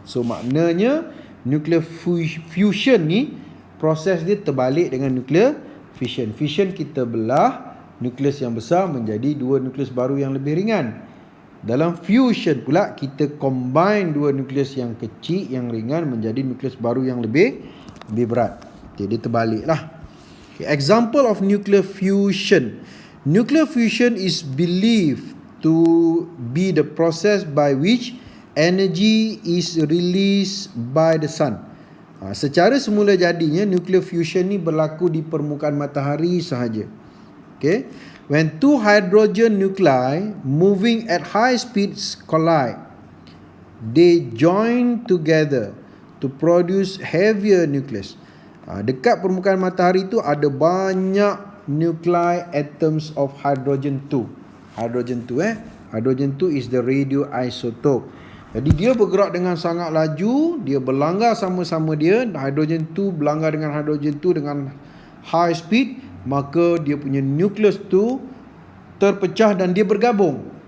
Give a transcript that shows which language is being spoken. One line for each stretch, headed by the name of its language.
Malay: So maknanya nuclear fusion ni proses dia terbalik dengan nuclear fission. Fission kita belah nukleus yang besar menjadi dua nukleus baru yang lebih ringan. Dalam fusion pula kita combine dua nukleus yang kecil yang ringan menjadi nukleus baru yang lebih berat. Okay, dia terbaliklah. Okay,
English: example of nuclear fusion. Nuclear fusion is believed to be the process by which energy is released by the sun.
Malay: Secara semula jadinya nuclear fusion ni berlaku di permukaan matahari sahaja.
English: Okay, when two hydrogen nuclei moving at high speeds collide, they join together to produce heavier nucleus.
Malay: Dekat permukaan matahari tu ada banyak nuclei atoms of hydrogen 2.
English: Hydrogen 2 is the radioisotope.
Malay: Jadi dia bergerak dengan sangat laju, dia berlanggar sama-sama dia, hydrogen 2 berlanggar dengan hydrogen 2 dengan high speed, maka dia punya nukleus tu terpecah dan dia bergabung.